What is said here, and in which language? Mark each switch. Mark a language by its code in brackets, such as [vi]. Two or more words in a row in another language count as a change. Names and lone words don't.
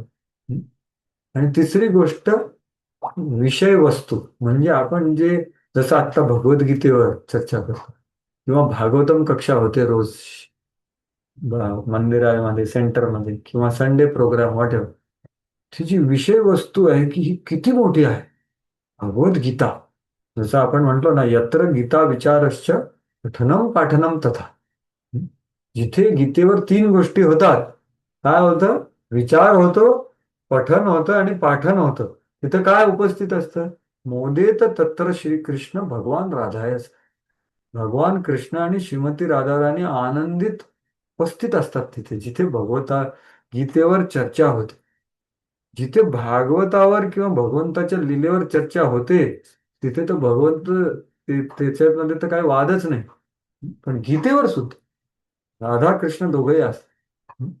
[mr] आणि तिसरी गोष्ट विषय वस्तू, म्हणजे आपण जे, जसं आता भगवद्गीतेवर चर्चा करतो किंवा भागवतम कक्षा होते रोज मंदिरामध्ये, सेंटरमध्ये किंवा [en] Sunday program [mr] वॉटेवर, तिची विषय वस्तू आहे की ही किती मोठी आहे. भगवद्गीता, जसं आपण म्हटलो ना, [sa] यत्र गीता विचारश्च पठनम पाठनम तथा. [mr] जिथे गीतेवर 3 गोष्टी होतात, काय होतं? विचार होतो, पठन होतं आणि पाठन होतं. तिथं काय उपस्थित असतं? [sa] मोदेत तत्र श्रीकृष्ण भगवान राधायच. [mr] भगवान कृष्ण आणि श्रीमती राधाराणी आनंदित उपस्थित असतात तिथे, जिथे भगवता गीतेवर चर्चा होते. जिथे भागवतावर किंवा भगवंताच्या लीलेवर चर्चा होते, तिथे तर भगवंत, त्याच्यामध्ये तर काही वादच नाही. पण गीतेवर सुद्धा राधा कृष्ण दोघेही असतात.